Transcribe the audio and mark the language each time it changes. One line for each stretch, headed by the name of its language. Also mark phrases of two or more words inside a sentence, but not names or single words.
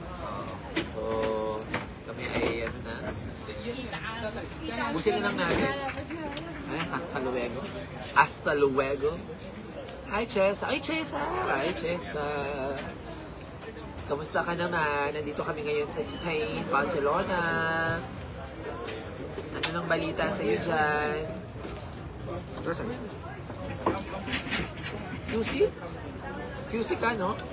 Filipino: So, kami ay ano na. Busin na lang natin. Ay,
Spanish: hasta luego. Hasta luego.
Filipino: Hi, Chesa. Ay, Chesa! Hi, Chesa. Kamusta ka naman? Nandito kami ngayon sa Spain, Barcelona. Ano nang balita sa iyo dyan? Tapos ano? QC? QC ka, no?